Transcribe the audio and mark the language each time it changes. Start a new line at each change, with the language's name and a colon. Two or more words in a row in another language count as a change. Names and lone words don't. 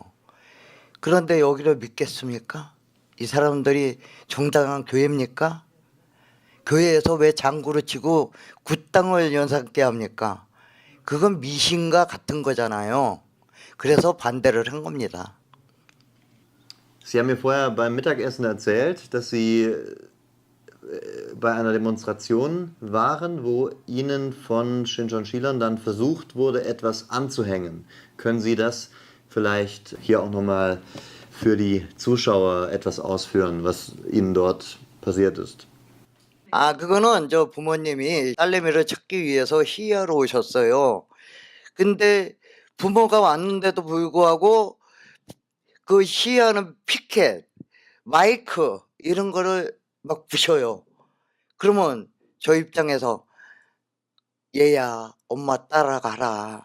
Korean: 그런데 여기를 믿겠습니까? 이 사람들이 정당한 교회입니까? 교회에서 왜 장구를 치고 굿당을 연상케 합니까? 그건 미신과 같은 거잖아요. 그래서 반대를 한 겁니다.
German: Sie haben mir vorher beim Mittagessen erzählt, dass Sie bei einer Demonstration waren, wo Ihnen von Shincheonjilern dann versucht wurde, etwas anzuhängen. Können Sie das vielleicht hier auch nochmal für die Zuschauer etwas ausführen, was Ihnen dort passiert ist?
Korean: 그거는 저 부모님이 딸내미를 찾기 위해서 시위하러 오셨어요. 근데 부모가 왔는데도 불구하고 그 시위하는 피켓, 마이크 이런 거를 막 부셔요. 그러면 저 입장에서 얘야, 엄마 따라가라.